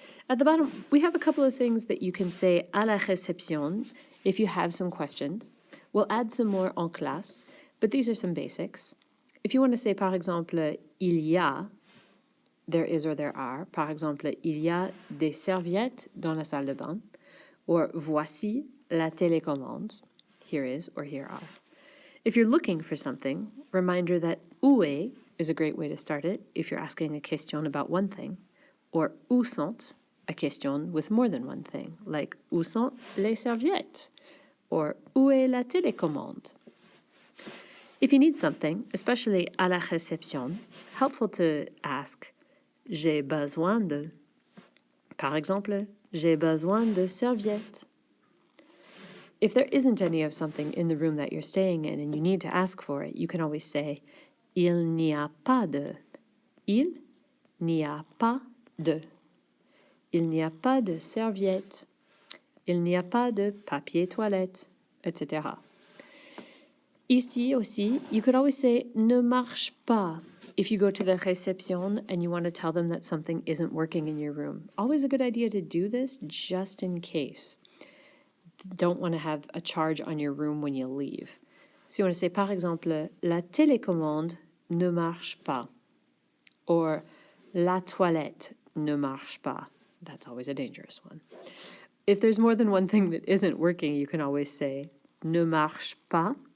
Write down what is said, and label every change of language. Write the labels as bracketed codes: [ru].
[en] At the bottom, we have a couple of things that you can say à la réception if you have some questions. We'll add some more en classe, but these are some basics. If you want to say, par exemple, [fr] il y a, [en] there is or there are. [fr] Par exemple, il y a des serviettes dans la salle de bain. Or voici la télécommande. [en] Here is or here are. If you're looking for something, reminder that où est is a great way to start it if you're asking a question about one thing. Or où sont, a question with more than one thing, like [fr] où sont les serviettes? Or où est la télécommande? [en] If you need something, especially à la réception, helpful to ask, [fr] j'ai besoin de. Par exemple, j'ai besoin de serviettes. [en] If there isn't any of something in the room that you're staying in and you need to ask for it, you can always say, [fr] il n'y a pas de. Il n'y a pas de. Il n'y a pas de serviettes. Il n'y a pas de papier toilette, etc. [en] Ici aussi, you could always say [fr] ne marche pas [en] if you go to the réception and you want to tell them that something isn't working in your room. Always a good idea to do this just in case. Don't want to have a charge on your room when you leave. So you want to say, par exemple, [fr] la télécommande ne marche pas. Or la toilette ne marche pas. [en] That's always a dangerous one. If there's more than one thing that isn't working, you can always say [fr] ne marche pas.